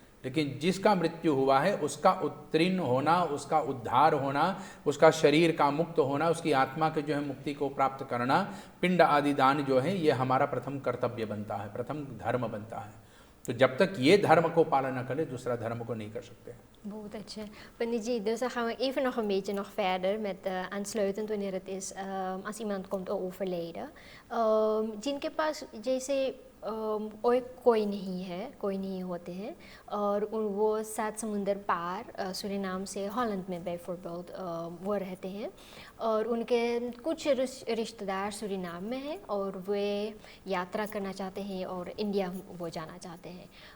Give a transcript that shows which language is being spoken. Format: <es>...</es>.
<hi>लेकिन जिसका मृत्यु हुआ है उसका उत्तीर्ण होना, उसका उद्धार होना, उसका शरीर का मुक्त होना, उसकी आत्मा के जो है मुक्ति को प्राप्त करना, पिंड आदि दान जो है ये हमारा प्रथम कर्तव्य बनता है, प्रथम धर्म बनता है। तो जब तक ये धर्म को पालन न करें दूसरा धर्म को नहीं कर सकते। बहुत अच्छा पंडित जी,</hi> <nl>dus dan gaan we even nog een beetje verder met aansluitend wanneer het is als iemand komt overleden,</nl> <hi>जिनके पास जैसे और कोई नहीं है, कोई नहीं होते हैं। और वो 7 समुंदर पार सूरीनाम से हॉलैंड में बैफोर्टवेल्ड वो रहते हैं। और उनके कुछ रिश्तेदार सूरीनाम में हैं और वे यात्रा करना चाहते हैं और इंडिया वो जाना चाहते हैं।</hi>